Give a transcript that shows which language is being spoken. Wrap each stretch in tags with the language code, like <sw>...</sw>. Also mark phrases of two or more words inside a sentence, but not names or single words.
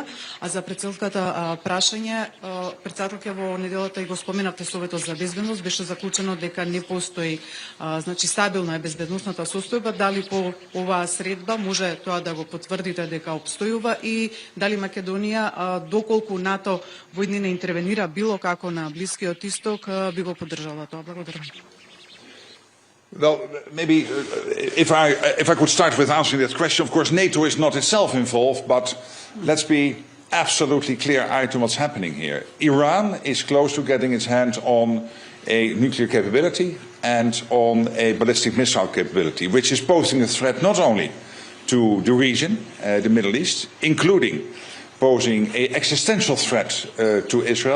<mk>А за председателката прашање, председателка во неделата и го споменавте Советот за безбедност, беше заклучено дека не постои стабилна е безбедносната состојба, дали по оваа средба може тоа да го потврдите дека обстојува и дали Македонија, доколку НАТО во иднина интервенира било како на Блискиот Исток, би го поддржала тоа. Благодарам.</mk> <en>Well, maybe if I could start with answering that question, of course NATO is not itself involved, but let's be absolutely clear-eyed to what's happening here. Iran is close to getting its hands on a nuclear capability and on a ballistic missile capability, which is posing a threat not only to the region, the Middle East, including posing an existential threat to Israel.</en>